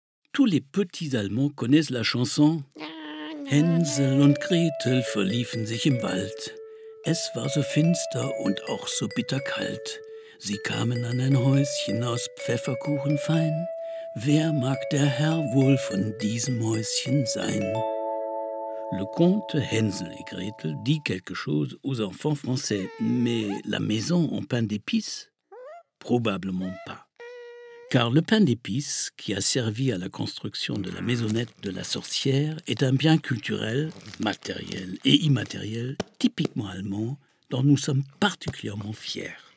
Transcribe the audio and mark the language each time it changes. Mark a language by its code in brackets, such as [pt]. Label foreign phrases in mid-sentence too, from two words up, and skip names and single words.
[fr] Tous les petits Allemands connaissent la chanson [de] Hänsel und Gretel verliefen sich im Wald. Es war so finster und auch so bitterkalt. Sie kamen an ein Häuschen aus Pfefferkuchen fein. Wer mag der Herr wohl von diesem Häuschen sein? [fr] Le conte Hänsel et Gretel dit quelque chose aux enfants français, mais la maison en pain d'épices? Probablement pas. Car le pain d'épices, qui a servi à la construction de la maisonnette de la sorcière, est un bien culturel, matériel et immatériel, typiquement allemand, dont nous sommes particulièrement fiers.